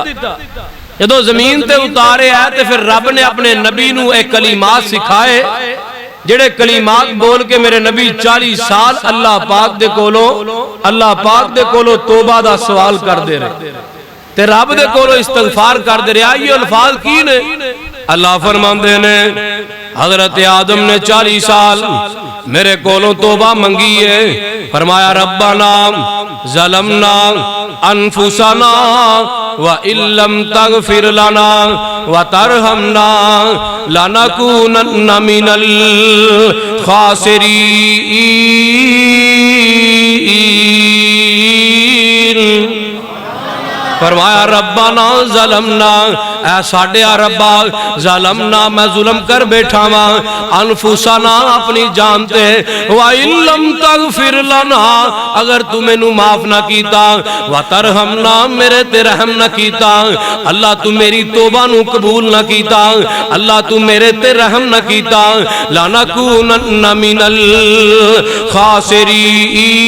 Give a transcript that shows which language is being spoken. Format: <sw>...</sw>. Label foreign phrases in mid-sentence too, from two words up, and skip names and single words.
<pa>ਜਦੋਂ ਜ਼ਮੀਨ ਤੇ ਉਤਾਰੇ ਹੈ ਤੇ ਫਿਰ ਰੱਬ ਨੇ ਅਪਣੇ ਨਬੀ ਨੂੰ ਇਕ ਕਲੀਮਾਤ ਸਿਖਾਏ ਜੇੜੇ ਕਲੀਮਾਤ ਬੋਲ ਕੇ ਮੇਰੇ ਨਬੀ 40 ਸਾਲ ਅੱਲਾਹ ਪਾਕ ਦੇ ਕੋਲੋਂ ਤੌਬਾ ਦਾ ਸਵਾਲ ਕਰਦੇ ਰਹੇ ਤੇ ਰੱਬ ਦੇ ਕੋਲੋਂ ਇਸਤਗ਼ਫ਼ਾਰ ਕਰਦੇ ਰਹੇ। ਯੇ ਅਲਫ਼ਾਜ਼ ਕੀ ਨੇ ਅੱਲਾਹ ਫ਼ਰਮਾਂਦੇ ਨੇ ਹਜ਼ਰਤ ਆਦਮ ਨੇ 40 ਸਾਲ ਮੇਰੇ ਕੋਲੋਂ ਤੌਬਾ ਮੰਗੀ ਹੈ।</pa> <ar>फरमाया ربنا ظلمنا أنفسنا وإن لم تغفر لنا وترحمنا لنكونن من الخاسرين.</ar> <pa>फरमाया</pa> <ar>ربنا ظلمنا,</ar> <pa>ਐ ਸਾਡੇ ਰੱਬਾ ਜ਼ਲਮਨਾ ਮੈਂ ਜ਼ੁਲਮ ਕਰ ਬੈਠਾ ਵਾ, ਅਨਫ਼ੁਸਨਾ ਅਪਣੀ ਜਾਨ ਤੇ,</pa> <ar>وإن لم تغفر لنا</ar> <pa>ਅਗਰ ਤੂ ਮੈਨੂੰ ਮਾਫ਼ ਨਾ ਕੀਤਾ,</pa> <ar>وترحمنا</ar> <pa>ਮੇਰੇ ਤੇ ਰਹਮ ਨਾ ਕੀਤਾ, ਅੱਲਾਹ ਤੂ ਮੇਰੀ ਤੌਬਾ ਨੂੰ ਕਬੂਲ ਨਾ ਕੀਤਾ, ਅੱਲਾਹ ਤੂ ਮੇਰੇ ਤੇ ਰਹਮ ਨਾ ਕੀਤਾ,</pa> <ar>لنكونن من الخاسرين.</ar>